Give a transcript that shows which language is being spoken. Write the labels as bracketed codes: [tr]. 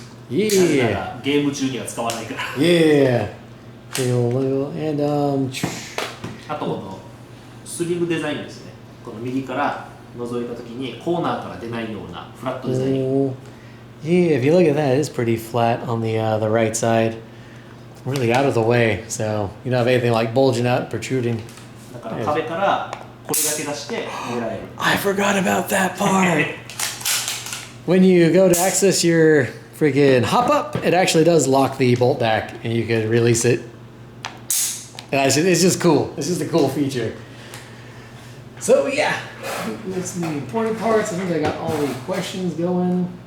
[ja] ゲーム中には使わないから。 [en] Yeah. And [ja] あとこのスリムデザインですね。この右から覗いたときにコーナーから出ないようなフラットデザイン。 [en] Yeah, if you look at that, it's pretty flat on the right side. Really out of the way, so you don't have anything like bulging out, protruding. [ja] だから壁からこれだけ出して狙える。 [en] I forgot about that part. When you go to access your freaking hop up, it actually does lock the bolt back, and you can release it. And it's just cool. It's just a cool feature. So yeah, that's the important parts. I think I got all the questions going.